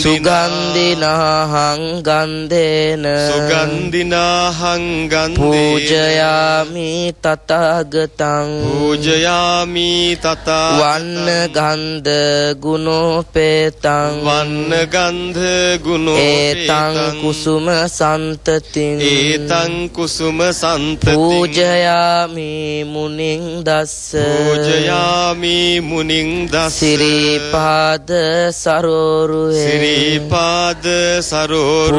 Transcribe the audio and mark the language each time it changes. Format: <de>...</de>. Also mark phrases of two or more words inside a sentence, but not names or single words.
<pi>සුගන්ධිනා හංගන්දේන සුගන්ධිනා හංගන්දේන පූජයාමි තථාගතං පූජයාමි තථා වන්න ගන්ධ ගුණෝපේතං වන්න ගන්ධ ගුණෝපේතං ඒතං කුසුම සන්තතින් ඒතං කුසුම සන්තතින් පූජයාමි මුනිං දස්ස පූජයාමි මුනිං දස්ස සිරිපාද සරෝරුහේ සිරිපාද සරෝරුහේ</pi>